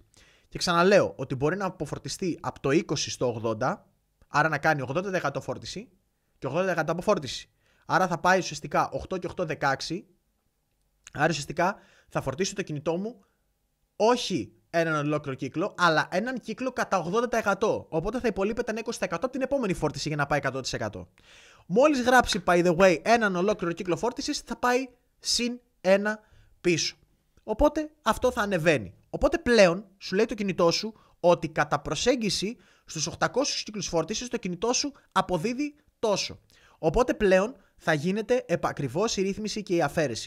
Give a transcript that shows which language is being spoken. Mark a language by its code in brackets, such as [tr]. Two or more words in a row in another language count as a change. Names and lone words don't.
[el] Και ξαναλέω ότι μπορεί να αποφορτιστεί από το 20 στο 80, άρα να κάνει 80% φόρτιση και 80% αποφόρτιση. Άρα θα πάει ουσιαστικά 8 και 8, 16. Άρα ουσιαστικά θα φορτίσω το κινητό μου όχι έναν ολόκληρο κύκλο, αλλά έναν κύκλο κατά 80%. Οπότε θα υπολείπεται ένα 20% από την επόμενη φόρτιση για να πάει 100%. Μόλις γράψει, [en] by the way, [el] έναν ολόκληρο κύκλο φόρτισης, θα πάει συν ένα πίσω. Οπότε αυτό θα ανεβαίνει. Οπότε πλέον σου λέει το κινητό σου ότι κατά προσέγγιση στους 800 κύκλους φόρτισης το κινητό σου αποδίδει τόσο. Οπότε πλέον θα γίνεται επακριβώς η ρύθμιση και η αφαίρεση.